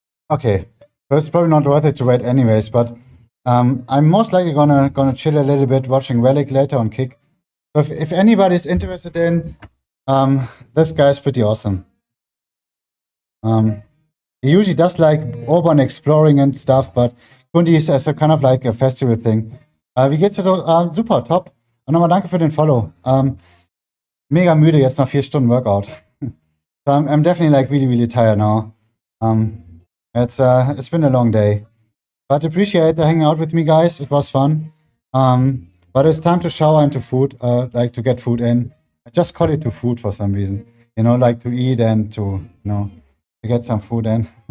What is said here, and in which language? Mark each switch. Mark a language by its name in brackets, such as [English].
[English] Okay, so it's probably not worth it to wait anyways, but I'm most likely gonna chill a little bit watching Relic later on Kick. So if anybody's interested in, this guy's pretty awesome. He usually does like urban exploring and stuff, but Kundi ist as a kind of like a festival thing. [German] Wie geht's dir so? Super, top. Und nochmal danke für den Follow. Mega müde, jetzt noch 4 Stunden Workout. [English] So I'm definitely like really, really tired now. It's been a long day. But appreciate the hanging out with me, guys. It was fun. But it's time to shower and to food, like to get food in. I just call it to food for some reason. Like to eat and to, to get some food in.